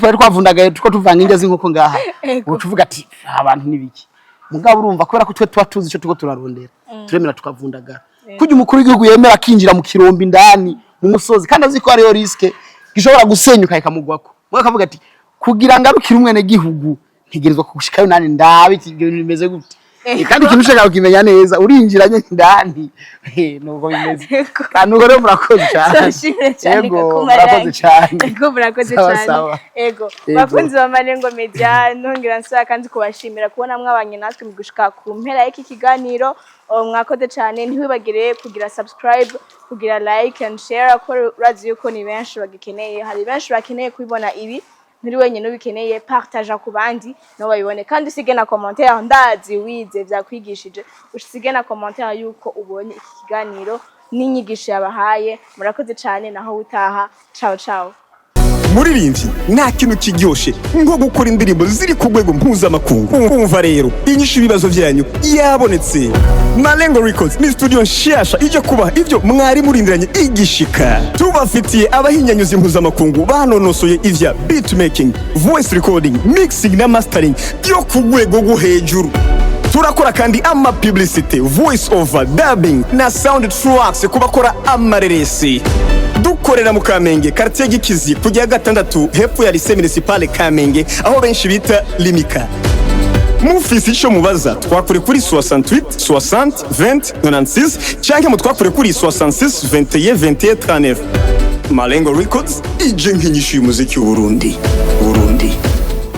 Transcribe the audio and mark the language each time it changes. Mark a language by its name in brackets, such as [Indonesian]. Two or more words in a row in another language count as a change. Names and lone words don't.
[Rundi] puraye twavundagaye tuko tuvanga injya z'inkoko ngaha ucuvuga ati abantu nibiki mugabo urumva kubera ko twe tuba tuzi ico tuko turarondera turemera tukavundagara kujya umukuru w'igihugu yemera akinjira mu kirombe indani mu musozi kandi azi ko ariyo riske gishobora gusenyuka ikamugwako mwe akavuga ati kugira ngarukire umwene gihugu ntegerezwa kugushikayo nani ndabe ibintu bimeze gute kandi ikintu ushaka kukimenya neza urinjiranye ndani nuko bimeze kandi nuko rero murakoze cyane yego murakoze cyane yego murakoze cyane yego bakunzi ba Malengo Media nongera nsaba kandi kubashimira kubona mwabanye natwe mu gushika ku mpera y'iki kiganiro mwakoze cyane ntiwibagire kugira subscribe kugira [English] like and share [Rundi] ko radio ko ni benshi bagikeneye hari benshi bakeneye kubibona ibi muri wenyine ubikeneye partage ku bandi no babibone kandi usige na commentaire ndazi wize byakwigishije usige na commentaire yuko ubonye iki kiganiro n'inyigisho yabahaye murakoze cyane naho utaha ciao muririmbyi nta kintu kiryoshe nko gukora indirimbo ziri ku rwego mpuzamakungu umva rero inyishu ibibazo byanyu yabonetse Malengo Records ni studio nshasha ije kubaha ibyo mwari murindiranye igishika tubafitiye abahinyanyuzi mpuzamakungu banonosoye ivya beatmaking [English] voice recording mixing [Rundi] na mastering byo ku rwego rwo hejuru turakora kandi ama [English] publicity voice over dubbing [Rundi] na [English] sound tracks [Rundi] kubakora amareresi dukorera mu Kamenge quartier Gikizi kujya gatandatu hepfo ya [French] lycée municipale [Rundi] Kamenge aho benshi bita Limika mufisi ico mubaza twakure kuri 68 60 20 96 cyangwa mutwakure kuri 66 21 21 39 Malengo Records ije nk'inyishu y'umuziki w'Uburundi